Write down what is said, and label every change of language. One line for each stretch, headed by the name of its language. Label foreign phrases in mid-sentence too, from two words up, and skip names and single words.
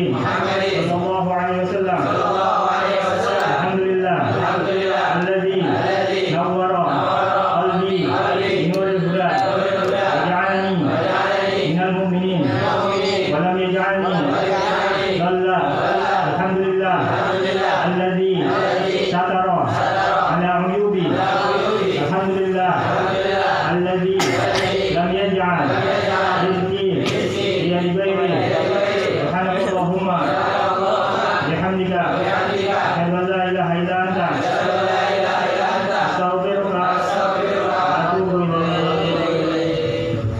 Arabic: صلى الله عليه وسلم. الحمد لله الذي نور قلبي بنور الهدى وجعلني من المؤمنين ولم يجعلني ضالا. الحمد لله الذي ستر على عيوبي. الحمد لله الذي لم يجعل رزقي بيد غيري. سبحانك اللهم وبحمدك أشهد أن لا إله إلا أنت أستغفرك وأتوب إليك.